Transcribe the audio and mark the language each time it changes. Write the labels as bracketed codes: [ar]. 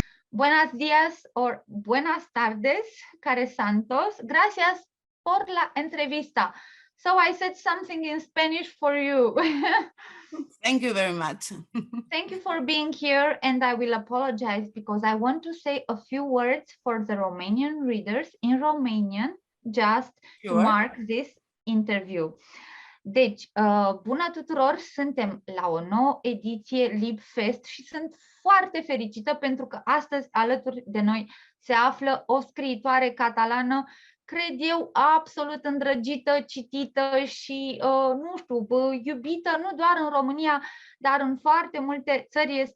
[es] buenos días or buenas tardes, Care Santos. Gracias por la entrevista. [en] So I said something in Spanish for you. Thank you very much. Thank you for being here, and I will apologize because I want to say a few words for the Romanian readers in Romanian, just to mark this interview. [ro] Deci, bună tuturor, suntem la o nouă ediție LibFest și sunt foarte fericită pentru că astăzi alături de noi se află o scriitoare catalană, cred eu, absolut îndrăgită, citită și, nu știu, iubită, nu doar în România, dar în foarte multe țări.